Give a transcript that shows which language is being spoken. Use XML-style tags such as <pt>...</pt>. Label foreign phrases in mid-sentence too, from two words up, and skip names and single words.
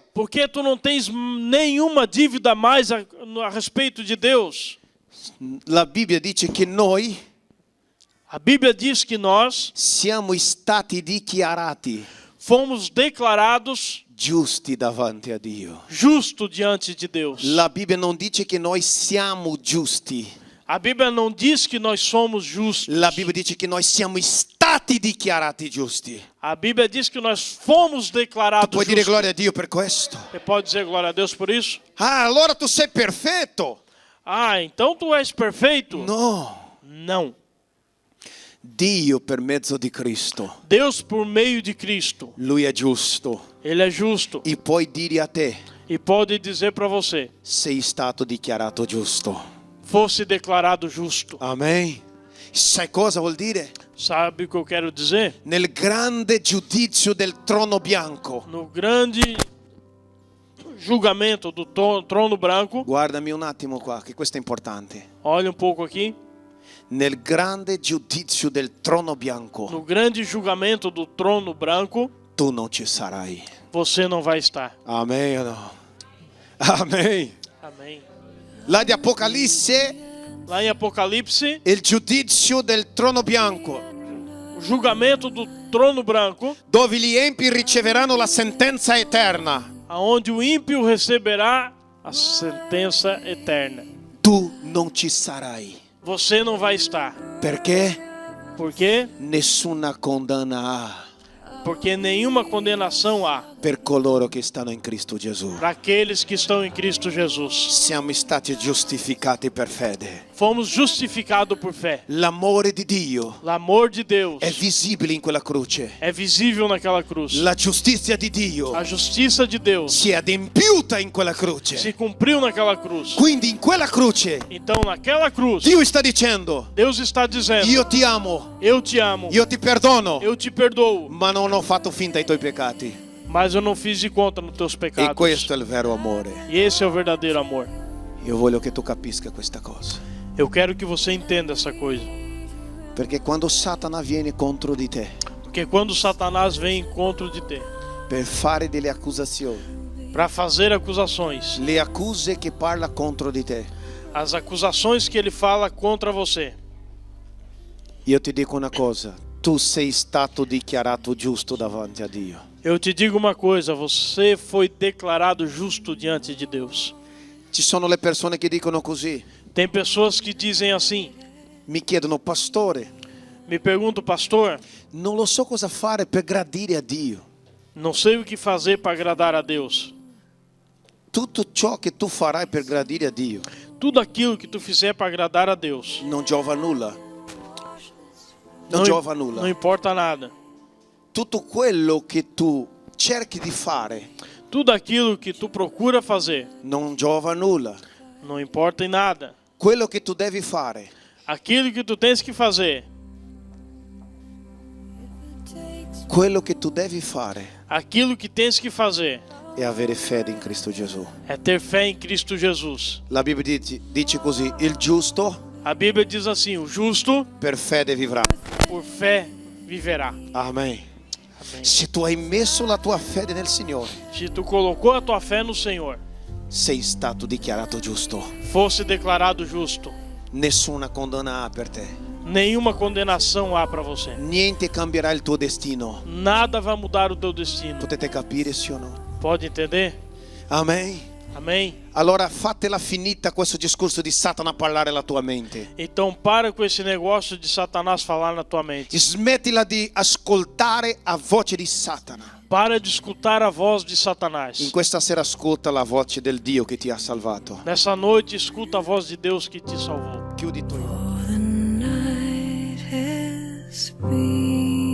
<pt>Porque tu não tens nenhuma dívida mais a respeito de Deus.</pt> <it>La Bibbia dice che noi</it> <pt>A Bíblia diz que nós</pt> <it>siamo stati dichiarati</it> <pt>fomos declarados</pt> <it>giusti davanti a Dio.</it> <pt>justos diante de Deus.</pt> <it>La Bibbia non dice che noi siamo giusti.</it> <pt>A Bíblia não diz que nós somos justos.</pt> <it>La Bibbia dice che noi siamo stati dichiarati giusti.</it> <pt>A Bíblia diz que nós fomos declarados</pt> <it>Puoi dire</it> <pt>justos.</pt> <it>gloria a Dio per questo?</it> <pt>Você pode dizer glória a Deus por isso?</pt> <it>Ah, allora tu sei perfetto.</it> <pt>Ah, então tu és perfeito?</pt> <it>No.</it> <pt>Não.</pt> <it>Dio per mezzo di Cristo,</it> <pt>Deus por meio de Cristo,</pt> <it>Lui è giusto.</it> <pt>Ele é justo</pt> <it>E puoi dire a te,</it> <pt>e pode dizer para você,</pt> <it>sei stato dichiarato giusto.</it> <pt>fosse declarado justo.</pt> <it>Amen. Sai cosa vuol dire?</it> <pt>Sabe o que eu quero dizer?</pt> <it>Nel grande giudizio del trono bianco.</it> <pt>No grande julgamento do trono branco,</pt> <it>Guardami un attimo qua, che questo è importante.</it> <pt>olha um pouco aqui,</pt> <it>Nel grande giudizio del trono bianco,</it> <pt>no grande julgamento do trono branco,</pt> <it>tu non ci sarai.</it> <pt>você não vai estar.</pt> <it>Amen o no? Amen.</it> <pt>Amém.</pt> <it>Là di Apocalisse,</it> <pt>Lá em Apocalipse,</pt> <it>il giudizio del trono bianco,</it> <pt>o julgamento do trono branco,</pt> <it>dove gli empi riceveranno la sentenza eterna.</it> <pt>aonde o ímpio receberá a sentença eterna.</pt> <it>Tu non ci sarai.</it> <pt>Você não vai estar.</pt> <it>Perché?</it> <pt>Por quê?</pt> <it>Nessuna condanna ha</it> <pt>Porque nenhuma condenação há</pt> <it>per coloro che stanno in Cristo Gesù.</it> <pt>para aqueles que estão em Cristo Jesus.</pt> <it>Siamo stati giustificati per fede.</it> <pt>Fomos justificados por fé.</pt> <it>L'amore di Dio</it> <pt>O amor de Deus</pt> <it>è visibile in quella croce.</it> <pt>é visível naquela cruz.</pt> <it>La giustizia di Dio</it> <pt>A justiça de Deus</pt> <it>si è adempiuta in quella</it> <pt>se</pt> <it>croce.</it> <pt>cumpriu naquela cruz.</pt> <it>Quindi in quella croce</it> <pt>Então, naquela cruz,</pt> <it>Dio sta dicendo:</it> <pt>Deus está dizendo:</pt> <it>io ti amo,</it> <pt>eu te amo,</pt> <it>io ti perdono,</it> <pt>eu te perdoo,</pt> <it>ma non ho fatto finta ai tuoi peccati.</it> <pt>mas eu não fiz de conta nos teus E pecados.</pt> <it>questo è il vero amore.</it> <pt>E esse é o verdadeiro amor.</pt> <it>Io voglio che tu capisca questa cosa.</it> <pt>Eu quero que você entenda essa coisa.</pt> <it>Perché quando Satana viene contro di te</it> <pt>Porque quando Satanás vem em encontro de te</pt> <it>per fare delle accusazioni,</it> <pt>para fazer acusações,</pt> <it>le accuse che parla contro di te,</it> <pt>as acusações que ele fala contra você,</pt> <it>io ti dico una cosa: tu sei stato dichiarato giusto davanti a Dio.</it> <pt>eu te digo uma coisa, você foi declarado justo diante de Deus.</pt> <it>Ci sono le persone che dicono così:</it> <pt>Tem pessoas que dizem assim,</pt> <it>mi chiedono, pastore,</it> <pt>me perguntam, pastor,</pt> <it>non lo so cosa fare per gradire a Dio.</it> <pt>não sei o que fazer para agradar a Deus.</pt> <it>Tutto ciò che tu farai per gradire a Dio</it> <pt>Tudo aquilo que tu fizer para agradar a Deus</pt> <it>non giova nulla. Non giova nulla.</it> <pt>não importa nada.</pt> <it>Tutto quello che tu cerchi di fare</it> <pt>Tudo aquilo que tu procura fazer</pt> <it>non giova nulla.</it> <pt>não importa em nada.</pt> <it>Quello che tu devi fare</it> <pt>Aquilo que tu tens que fazer,</pt> <it>quello che tu devi fare</it> <pt>aquilo que tens que fazer</pt> <it>è avere fede in Cristo Gesù.</it> <pt>é ter fé em Cristo Jesus.</pt> <it>La Bibbia dice così, il giusto</it> <pt>A Bíblia diz assim, o justo</pt> <it>per fede vivrà.</it> <pt>por fé viverá.</pt> <it>Amen.</it> <pt>Amém.</pt> <it>Se tu hai messo la tua fede nel Signore,</it> <pt>Se tu colocou a tua fé no Senhor,</pt> <it>sei stato dichiarato giusto.</it> <pt>fosse declarado justo,</pt> <it>Nessuna condanna ha per te.</it> <pt>nenhuma condenação há para você.</pt> <it>Niente cambierà il tuo destino.</it> <pt>Nada vai mudar o teu destino.</pt> <it>Potete capire, sì o no?</it> <pt>Pode entender?</pt> <it>Amen.</it> <pt>Amém?</pt> <it>Allora fatela finita questo discorso di Satana parlare alla tua mente.</it> <pt>Então para com esse negócio de Satanás falar na tua mente.</pt> <it>Smettila di ascoltare a voce di Satana.</it> <pt>Para de escutar a voz de Satanás.</pt> <it>In questa sera ascolta la voce del Dio che ti ha salvato.</it> <pt>Nessa noite escuta a voz de Deus que te salvou.</pt> <it>Chiudi i tuoi occhi.</it> <en>The night has been</en>